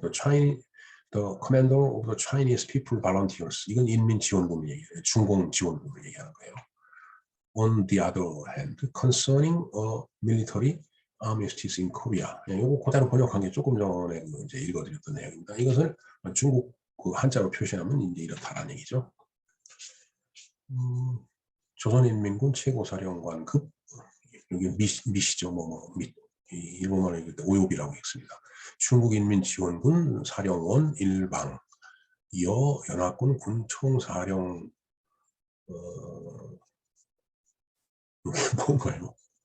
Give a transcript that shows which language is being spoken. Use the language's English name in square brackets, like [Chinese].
[English] The Commander of the Chinese People Volunteers. [Korean] 이건 인민지원군을 얘기해요. 중공지원군을 얘기하는 거예요. [English] On the other hand, concerning a military armistice in Korea. [Korean] 이거 그대로 번역한 게 조금 전에 이제 읽어드렸던 내용입니다. 이것을 중국 그 한자로 표시하면 이제 이렇다라는 얘기죠. 조선인민군 최고사령관급, 여기 미시죠. 일본말로 읽을 때 오요비라고 읽습니다. 중국인민지원군 사령원 일방, 이어 연합군 군총사령, 뭔가요?